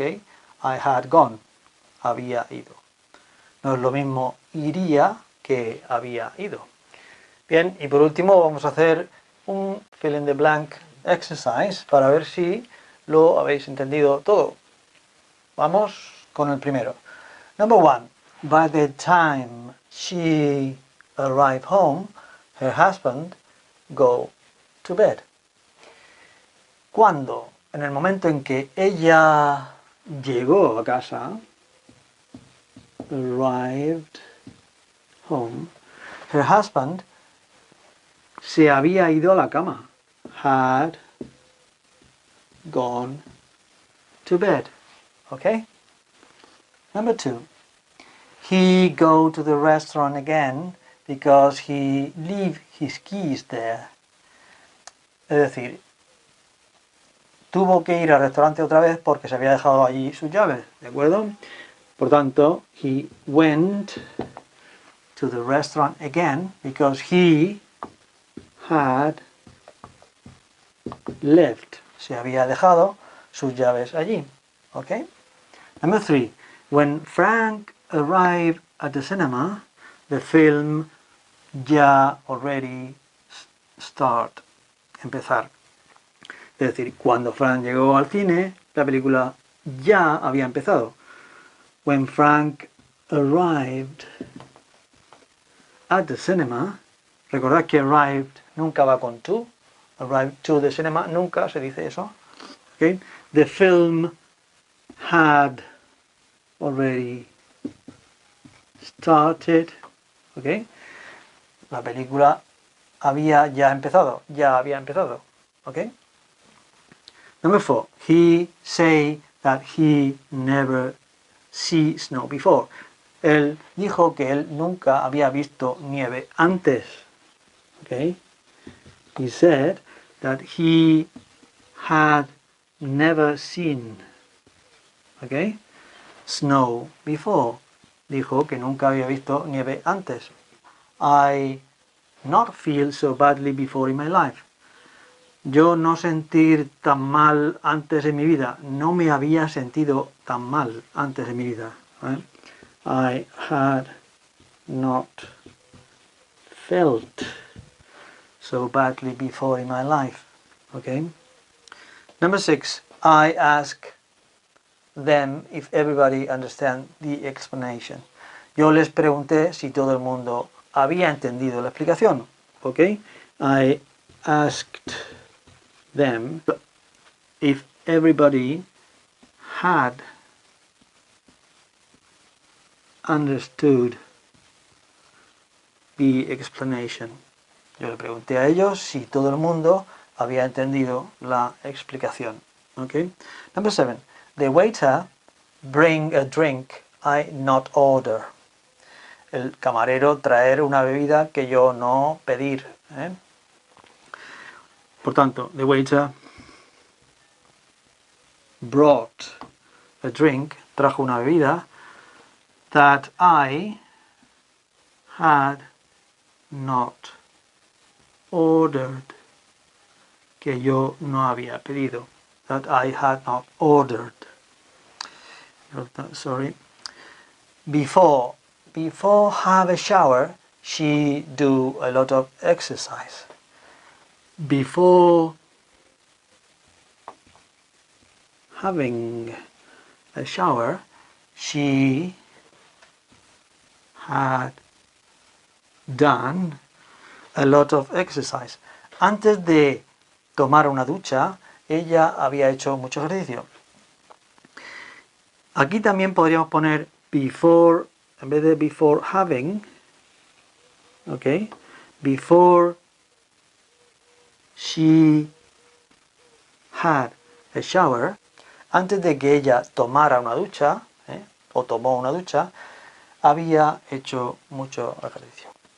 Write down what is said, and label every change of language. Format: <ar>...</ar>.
<en>I had gone,</en> <es>había ido. No es lo mismo iría que había ido. Bien, y por último vamos a hacer un fill in the blank exercise para ver si lo habéis entendido todo. Vamos con el primero.</es> <en>Number 1. By the time she arrived home, her husband go to bed.</en> <es>Cuando, en el momento en que ella llegó a casa,</es> <en>arrived home, her husband</en> <es>se había ido a la cama,</es> <en>had gone to bed. Okay? Number 2. He go to the restaurant again because he leave his keys there.</en> <es>Es decir, tuvo que ir al restaurante otra vez porque se había dejado allí sus llaves, ¿de acuerdo? Por tanto,</es> <en>he went to the restaurant again because he had left.</en> <es>Se había dejado sus llaves allí.</es> <en>Okay? Number 3. When Frank arrived at the cinema, the film ya already start.</en> <es>Empezar. Es decir, cuando Frank llegó al cine, la película ya había empezado.</es> <en>When Frank arrived at the cinema,</en> <es>recordad que</es> <en>arrived</en> <es>nunca va con</es> <en>to. Arrived to the cinema,</en> <es>nunca se dice eso.</es> <en>Okay? The film had already started. Okay?</en> <es>La película había ya empezado.</es> <en>Okay? Number 4. He say that he never see snow before.</en> <es>Él dijo que él nunca había visto nieve antes.</es> <en>Okay? He said that he had never seen, okay, snow before.</en> <es>Dijo que nunca había visto nieve antes.</es> <en>I not feel so badly before in my life.</en> <es>Yo no sentir tan mal antes en mi vida. No me había sentido tan mal antes en mi vida.</es> <en>Right? I had not felt so badly before in my life. Okay? Number 6. I ask them if everybody understand the explanation.</en> <es>Yo les pregunté si todo el mundo había entendido la explicación.</es> <en>Okay? I asked them if everybody had understood the explanation.</en> <es>Yo le pregunté a ellos si todo el mundo había entendido la explicación.</es> <en>Okay? Number 7. The waiter bring a drink I not order.</en> <es>El camarero traer una bebida que yo no pedir. Por tanto,</es> <en>the waiter brought a drink,</en> <es>trajo una bebida,</es> <en>that I had not ordered,</en> <es>que yo no había pedido,</es> <en>that I had not ordered. Sorry. Before have a shower, she do a lot of exercise. Before having a shower, she had done a lot of exercise.</en> <es>Antes de tomar una ducha, ella había hecho mucho ejercicio. Aquí también podríamos poner before, en vez de before having, ¿ok?</es> <en>Before she had a shower,</en> <es>antes de que ella tomara una ducha, o tomó una ducha, había hecho mucho ejercicio.</es>